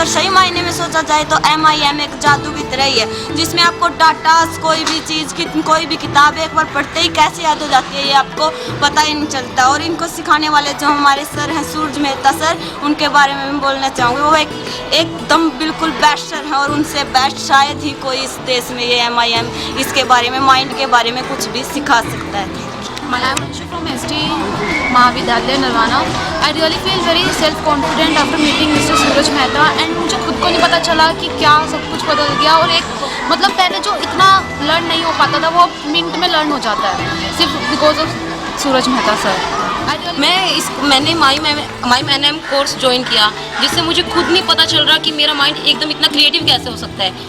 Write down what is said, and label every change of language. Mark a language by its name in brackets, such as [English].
[Hindi] अगर सही मायने में सोचा जाए तो MIM एक जादू की तरह ही है, जिसमें आपको डाटा कोई भी चीज़ कोई भी किताब एक बार पढ़ते ही कैसे याद हो जाती है ये आपको पता ही नहीं चलता। और इनको सिखाने वाले जो हमारे सर हैं सूरज मेहता सर, उनके बारे में मैं बोलना चाहूँगी। वो एकदम बिल्कुल बेस्ट सर हैं और उनसे बेस्ट शायद ही कोई इस देश में ये MIM इसके बारे में माइंड के बारे में कुछ भी सिखा सकता है। [English] I am Anshu from ST महाविद्यालय Narwana. I really feel very self-confident after meeting Mr. [Hindi] Suraj Mehta and मुझे खुद को नहीं पता चला कि क्या सब कुछ बदल गया और एक मतलब पहले जो इतना लर्न नहीं हो पाता था वो मिनट में लर्न हो जाता है सिर्फ because of Suraj Mehta sir. मैंने MIM कोर्स ज्वाइन किया जिससे मुझे खुद नहीं पता चल रहा कि मेरा माइंड एकदम इतना क्रिएटिव कैसे हो सकता है।